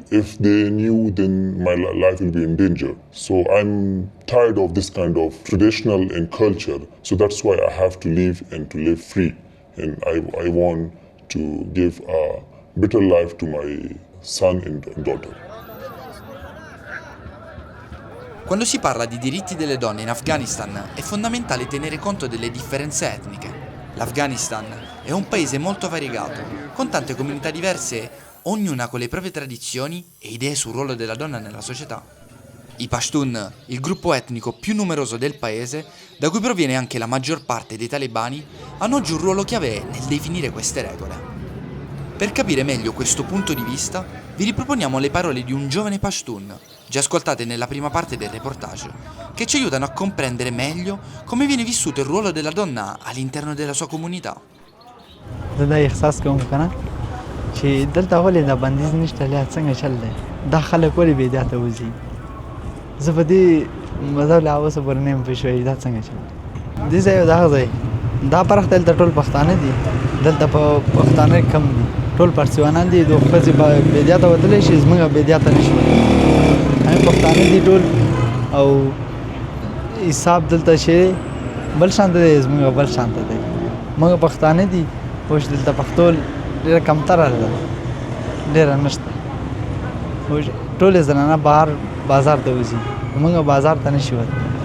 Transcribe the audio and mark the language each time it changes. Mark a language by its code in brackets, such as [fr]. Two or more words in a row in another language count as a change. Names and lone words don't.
[en] If they knew, then my life will be in danger. So I'm tired of this kind of traditional and culture. So that's why I have to leave and to live free. And I want to give a better life to my son and daughter. [it] Quando si parla di diritti delle donne in Afghanistan è fondamentale tenere conto delle differenze etniche. L'Afghanistan è un paese molto variegato, con tante comunità diverse, ognuna con le proprie tradizioni e idee sul ruolo della donna nella società. I Pashtun, il gruppo etnico più numeroso del paese, da cui proviene anche la maggior parte dei talebani, hanno oggi un ruolo chiave nel definire queste regole. Per capire meglio questo punto di vista, vi riproponiamo le parole di un giovane Pashtun, già ascoltate nella prima parte del reportage, che ci aiutano a comprendere meglio come viene vissuto il ruolo della donna all'interno della sua comunità. [ps] چې دلته ولې دا بندیز نشته لیا څنګه چل دی دا خلک ولې بې احتیاطه وځي زه په دې مذهب له اوسه پورې نه یم پوه شوی دا څنګه چل دې ځای دغه ځای دا پرخ دلته ټول پښتانه دي دلته په پښتانه کم دي ټول پرسیوانان دي د ښځې بې احتیاطه وتلی شي زموږ بې احتیاطه نه شي همې پښتانه دي ټول او حساب دلته چې بل شانته دی زموږ بل شانته دی موږ پښتانه دي پوه شو دلته پښتو ډېره کمتره ده ډېره نشته ټولې زنانه بهر بازار ته وځي موږ بازار ته نه شي وتلی